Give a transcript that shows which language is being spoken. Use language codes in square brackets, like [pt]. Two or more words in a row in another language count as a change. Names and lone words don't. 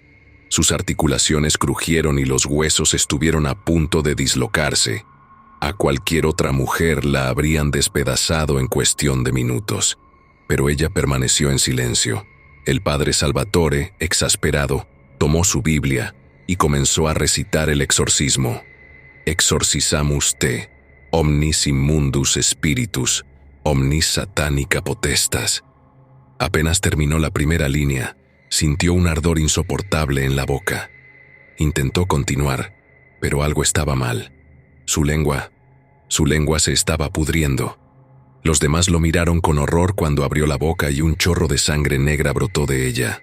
[es] Sus articulaciones crujieron y los huesos estuvieron a punto de dislocarse. A cualquier otra mujer la habrían despedazado en cuestión de minutos, pero ella permaneció en silencio. El padre Salvatore, exasperado, tomó su Biblia y comenzó a recitar el exorcismo. [la] Exorcizamus te, omnis immundus spiritus, omnis satanica potestas. [es] Apenas terminó la primera línea, sintió un ardor insoportable en la boca. Intentó continuar, pero algo estaba mal. Su lengua se estaba pudriendo. Los demás lo miraron con horror cuando abrió la boca y un chorro de sangre negra brotó de ella.